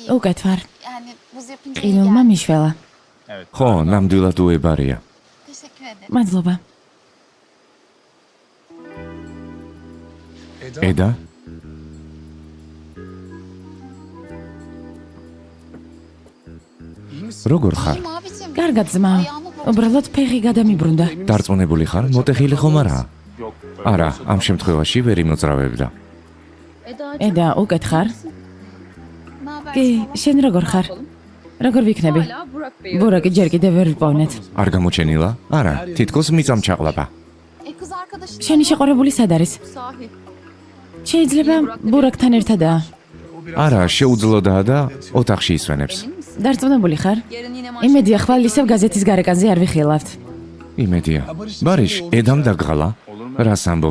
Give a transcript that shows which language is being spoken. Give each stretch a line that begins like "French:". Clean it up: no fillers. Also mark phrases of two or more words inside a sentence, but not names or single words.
Georgian: უკეთ ვარ.
Turkish: Yani buz yapınca iyi
Georgian: ყინულმა
Turkish: geldi.
Georgian: მიშველა. ხო, ნამდვილად უებარია.
Turkish: Teşekkür ederim.
Georgian: მადლობა. ედა? როგორ ხარ?
Turkish: İyiyim abicim.
Georgian: კარგად ძმა. უბრალოდ ფეხი გადამიბრუნდა. დარწმუნებული ხარ? მოტეხილი ხომ არა? არა, ამ შემთხვევაში ვერ იმოძრავებდა. ედა, უკეთ ხარ?
Turkish: Ne haber?
Georgian: კი, შენ როგორ ხარ? როგორ ვიქნები? ბურაკი ჯერ კიდევ ვერ ვიპოვნეთ. არ გამოჩენილა? არა, თითქოს მიწამ ჩაყლაპა.
Turkish: Kız arkadaşın
Georgian: შენი შეყვარებული სად არის? შეიძლება ბურაკთან ერთადაა. არა, შეუძლოდაა და ოთახში ისვენებს. დარწმუნებული ხარ? იმედია ხვალ ისევ გაზეთის გარეკანზე არ ვიხილავთ. იმედია. ბარიშ, ედამ დაგღალა? რას ამბობ?